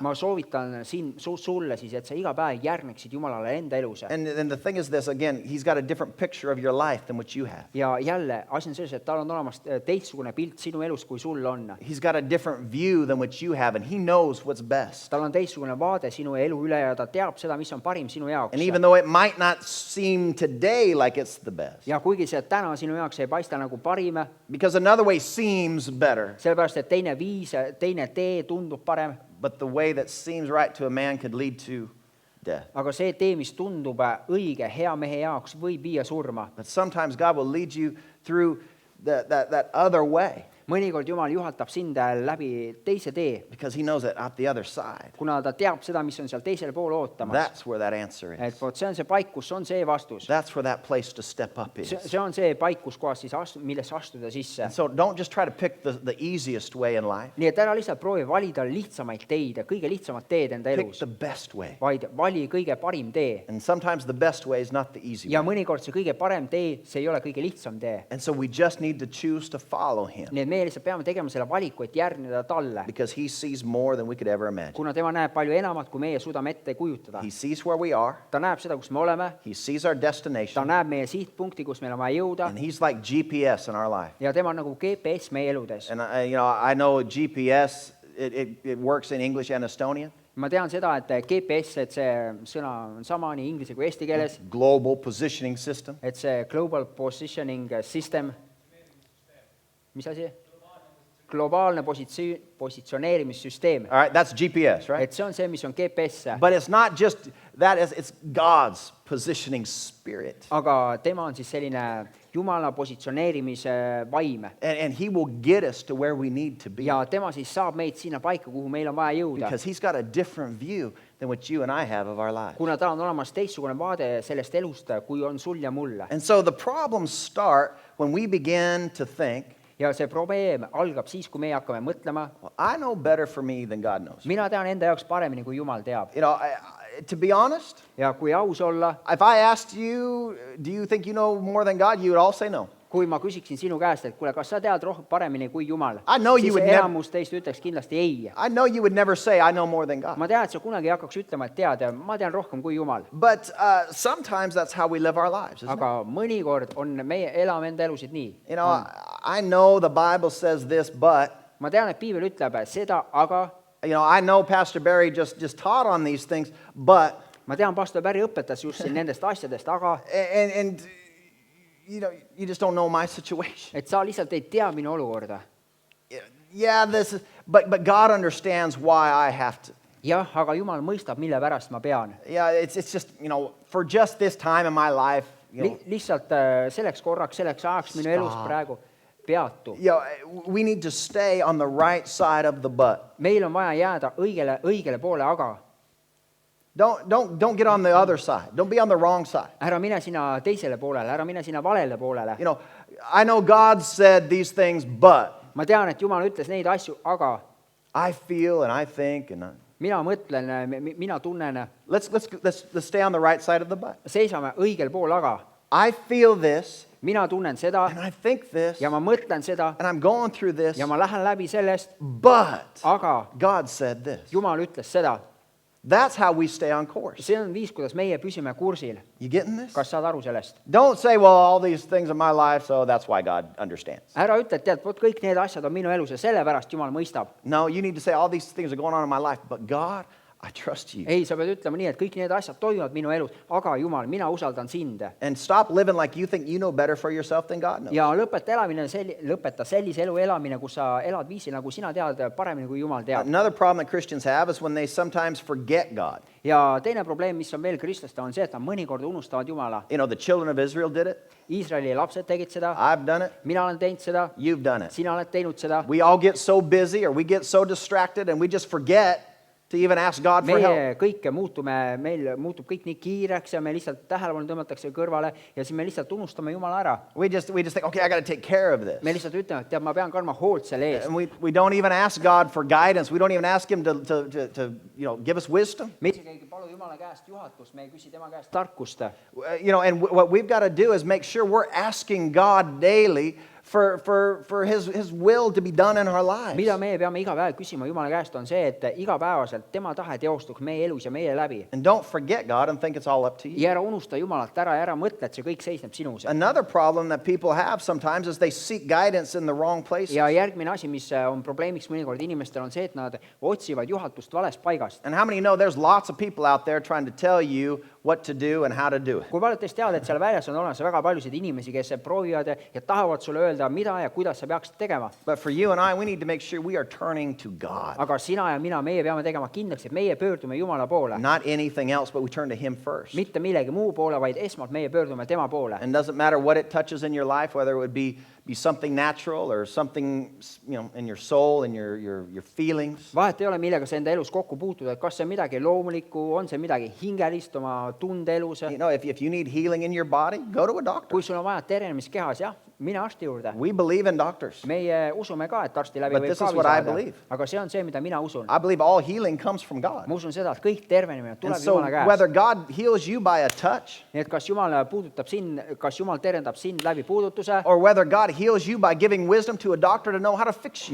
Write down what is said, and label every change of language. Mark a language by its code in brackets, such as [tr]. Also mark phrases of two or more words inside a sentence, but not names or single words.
[et] ma soovitan sulle siis, et sa iga päev järgneksid Jumalale enda elus. [en] And the thing is this, again, He's got a different picture of your life than what you have. [et] ja jälle, asi on selles, et tal on olemas teistsugune pilt sinu elus, kui sul on. [en] He's got a different view than what you have, and He knows what's best. [et] tal on teistsugune vaade sinu elu üle ja ta teab seda, mis on parim sinu jaoks. [en] And even though it might not seem today like it's the best, [et] ja kuigi see täna sinu jaoks ei paista nagu parim, [en] because another way seems better, [et] sellepärast, et teine viis, teine tee tundub parem, [en] but the way that seems right to a man could lead to death. [et] aga see tee, mis tundub õige hea mehe jaoks, võib viia surma. [en] But sometimes God will lead you through that other way [et] mõnikord Jumal juhatab sind läbi teise tee, [en] because He knows that at the other side, [et] kuna ta teab seda, mis on seal teisel pool ootamas. [en] that's where that answer [et] et [en] is. [et] vot see on see paik, kus on see vastus. [en] That's where that place to step up is. [et] see on see paik, kus kohas siis millesse astuda sisse. [en] And so don't just try to pick the easiest way in life. [et] nii et ära lihtsalt proovi valida lihtsamaid teid, kõige lihtsamat teed enda [en] Pick [et] elus, [en] the best way. [et] vaid vali kõige parim tee. [en] And sometimes the best way is not the easy [et] ja [en] way. [et] mõnikord see kõige parem tee, see ei ole kõige lihtsam tee. [en] And so we just need to choose to follow Him [et] nii et meie lihtsalt peame tegema selle valiku, et järgneda talle, [en] because He sees more than we could ever imagine. [et] kuna tema näeb palju enamat, kui meie suudame ette kujutada. [en] He sees where we are. [et] ta näeb seda, kus me oleme, [en] He sees our [et] ta [en] destination. [et] näeb meie sihtpunkti, kus meil on vaja jõuda, [en] And He's like GPS in our life. [et] ja tema on nagu GPS meie eludes. [en] And I know GPS, it works in English and Estonian. [et] ma tean seda, et GPS, et see sõna on sama nii inglise kui eesti keeles, [en] Global positioning system. [et] et see Global Positioning System, mis asi? globaalne positsioneerimissüsteem. [en] All right, that's GPS, right? [et] et see on see, mis on GPS. [en] But it's not just that, it's God's positioning spirit. [et] aga tema on siis selline Jumala positsioneerimise vaim. [en] And He will get us to where we need to be. [et] ja tema siis saab meid sinna paika, kuhu meil on vaja jõuda. [en] Because He's got a different view than what you and I have of our lives. [et] kuna tal on olemas teistsugune vaade sellest elust, kui on sul ja mul. [en] And so the problems start when we begin to think, [et] ja see probleem algab siis, kui meie hakkame mõtlema, [en] well, I know better for me than God knows. [et] mina tean enda jaoks paremini, kui Jumal teab. [en] To be honest, [et] ja kui aus olla, [en] if I asked you, do you think you know more than God, you would all say no. [et] kui ma küsiksin sinu käest, et kuule, kas sa tead rohkem paremini kui Jumal, [en] I know you [et] siis [en] would never- [et] enamus teist ütleks kindlasti ei. [en] I know you would never say, I know more than God. [et] ma tean, et sa kunagi ei hakkaks ütlema, et tead, ma tean rohkem kui Jumal. [en] But sometimes that's how we live our lives, isn't it? [et] aga mõnikord on meie elame enda elusid nii. [en] I know the Bible says this, but, [et] ma tean, et piibel ütleb seda, aga [en] I know Pastor Barry just taught on these things, but, [et] ma tean, pastor Päri õpetas just siin nendest asjadest, aga [en] and you just don't know my situation. [et] et sa lihtsalt ei tea minu olukorda. [en] Yeah, but God understands why I have to. [et] jah, aga Jumal mõistab, mille pärast ma pean. [en] Yeah, it's just, for just this time in my life, [et] lihtsalt selleks korraks, selleks ajaks minu elust praegu peatu. [en] we need to stay on the right side of the but. [et] meil on vaja jääda õigele poole, aga [en] Don't get on the other side. Don't be on the wrong side. [et] ära mine sinna teisele poolele, ära mine sinna valele poolele. [en] I know God said these things, but [et] ma tean, et Jumal ütles neid asju, aga [en] I feel and I think and [et] mina mõtlen, mina tunnen, [en] let's stay on the right side of the but. [et] seisame õigel pool, aga [en] I feel this [et] mina tunnen seda [en] and I think this, [et] ja ma mõtlen seda [en] and I'm going through this, [et] ja ma lähen läbi sellest, [en] but [et] aga [en] God said this. [et] Jumal ütles seda. [en] That's how we stay on course. [et] See on viis, kuidas meie püsime kursil. [en] You getting this? [et] Kas saad aru sellest? [en] Don't say, well, all these things in my life, so that's why God understands. [et] Ära ütle, et tead, vot kõik need asjad on minu elus ja sellepärast Jumal mõistab. [en] No, you need to say, all these things are going on in my life, but God, I trust you. [et] Ei, sa pead ütlema nii, et kõik need asjad toimuvad minu elus, aga Jumal, mina usaldan sind. [en] And stop living like you think you know better for yourself than God knows. [et] Ja lõpeta sellise elu elamine, kus sa elad viisil, nagu sina tead paremini kui Jumal teab. [en] Another problem that Christians have is when they sometimes forget God. [et] Ja teine probleem, mis on veel kristlastel, on see, et nad mõnikord unustavad Jumala. [en] You know, the children of Israel did it. [et] Iisraeli lapsed tegid seda, [en] I've done it. [et] mina olen teinud seda, [en] You've done it. [et] sina oled teinud seda. [en] We all get so busy or we get so distracted and we just forget to even ask God for help. [et] Meie kõik meil muutub kõik nii kiireks ja me lihtsalt tähelepanu tõmmatakse kõrvale ja siis me lihtsalt unustame Jumala ära. [en] We just think, okay, I got to take care of this. [et] Me lihtsalt ütleme, et tead, ma pean kandma hoolt selle eest. [en] And we don't even ask God for guidance. We don't even ask Him to give us wisdom. [et] Me isegi ei palu Jumala käest juhatust, me ei küsi tema käest tarkust. [en] And what we've got to do is make sure we're asking God daily for his will to be done in our lives. [et] Mida meie peame iga päev küsima Jumala käest on see, et igapäevaselt tema tahe teostuks meie elus ja meie läbi. [en] And don't forget God and think it's all up to you. [et] Ja ära unusta Jumalat ära ja ära mõtle, et see kõik seisneb sinus. [en] Another problem that people have sometimes is they seek guidance in the wrong places. [et] Ja järgmine asi, mis on probleemiks mõnikord inimestel, on see, et nad otsivad juhatust valest paigast. [en] And how many know there's lots of people out there trying to tell you what to do and how to do it? [et] Kui paljud teist teavad, et seal väljas on olemas väga paljusid inimesi, kes proovivad ja tahavad sulle öelda, mida ja kuidas sa peaksid tegema. [en] But for you and I, we need to make sure we are turning to God. [et] Aga sina ja mina, meie peame tegema kindlaks, et meie pöördume Jumala poole. [en] Not anything else, but we turn to Him first. [et] Mitte millegi muu poole, vaid esmalt meie pöördume tema poole. [en] And doesn't matter what it touches in your life, whether it would be something natural or something, in your soul and your feelings. [et] Vahet ei ole, millega sa enda elus kokku puutud, et kas see midagi loomulikku, on see midagi hingelist oma tundeelus. [en] If you need healing in your body, go to a doctor. [et] Kui sul on vaja terenemist kehas, jah, mine arsti juurde. [en] We believe in doctors. [et] Meie usume ka, et arsti läbi [en] But [et] võib [en] this [et] ka [en] is what I [et] saada. [en] believe. [et] Aga see on see, mida mina usun. [en] I believe all healing comes from God. [et] Ma usun seda, et kõik tervenemine [en] And [et] tuleb [en] so [et] Jumala käest. [en] whether God heals you by a touch [et] Nii et kas Jumal terendab sind läbi puudutuse [en] or whether God heals you by giving wisdom to a doctor to know how to fix you,